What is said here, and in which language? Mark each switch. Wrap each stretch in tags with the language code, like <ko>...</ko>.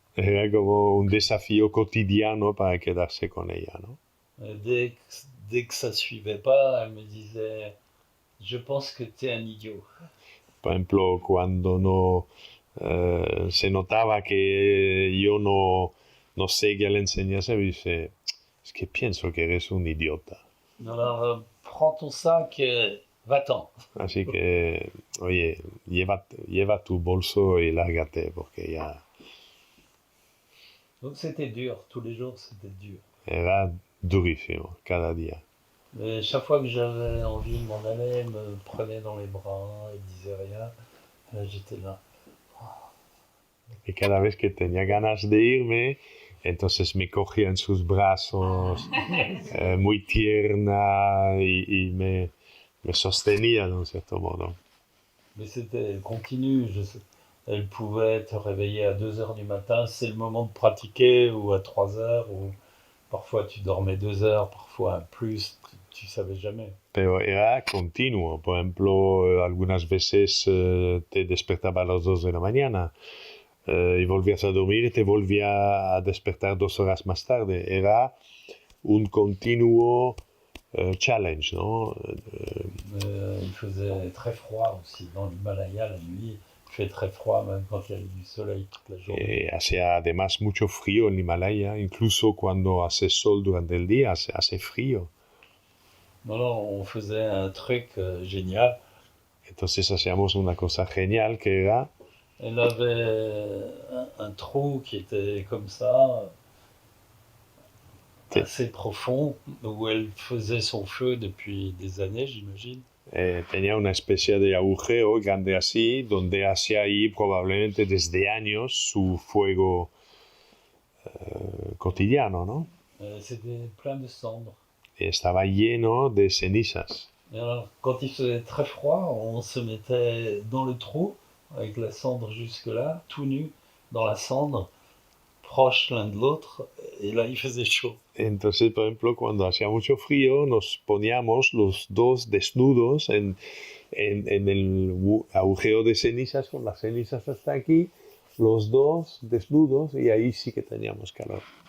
<es>Era como un desafío cotidiano para quedarse con ella, ¿no?</es> <fr>Dès que ça suivait pas, elle me disait, je pense que tu es un idiot.</fr> <es>Por ejemplo, cuando no se notaba que yo no seguía la enseñanza, me dice, es que pienso que eres un idiota.</es> <fr>Alors, prends ton sac et va-t'en.</fr> <es>Así que, oye, lleva tu bolso y lárgate, porque ya...</es> <fr>Donc c'était dur, tous les jours c'était dur.</fr> <es>Era durísimo, cada día.</es> <fr>Mais chaque fois que j'avais envie de m'en aller, elle me prenait dans les bras, elle disait rien. Là, j'étais là.</fr> <es>Y cada vez que tenía ganas de irme, entonces me cogía en sus brazos, muy tierna, y me sostenía de un cierto modo.</es> <fr>Mais c'était continu. Elle pouvait te réveiller à 2 heures du matin, c'est le moment de pratiquer, ou à 3 heures, ou parfois tu dormais 2 heures, parfois plus, tu savais jamais.</fr> <es>Pero era continuo. Por ejemplo, algunas veces te despertaba a las 2 de la mañana y volvías a dormir y te volvía a despertar 2 horas más tarde. Era un continuo challenge, ¿no?</es> <fr>Il faisait très froid aussi dans l'Himalaya la nuit. Il fait très froid même quand il y a du soleil toute la journée.</fr> <es>Hacía además mucho frío en Himalaya, incluso cuando hace sol durante el día, hace frío.</es> <fr>Non, on faisait un truc génial.</fr> <es>Entonces hacíamos una cosa genial que era...</es> <fr>Elle avait un trou qui était comme ça, assez profond, où elle faisait son feu depuis des années, j'imagine.</fr> <es>Tenía una especie de agujero grande así, donde hacía ahí probablemente desde años su fuego cotidiano, ¿no?</es> <fr>C'était plein de cendres.</fr> <es>Y estaba lleno de cenizas.</es> <fr>Et alors, quand il faisait très froid, on se mettait dans le trou, avec la cendre jusque-là, tout nu, dans la cendre, proches l'un de l'autre, et là, il faisait chaud.</fr> <es>Entonces, por ejemplo, cuando hacía mucho frío, nos poníamos los dos desnudos en el agujero de cenizas, con las cenizas hasta aquí, los dos desnudos, y ahí sí que teníamos calor.</es>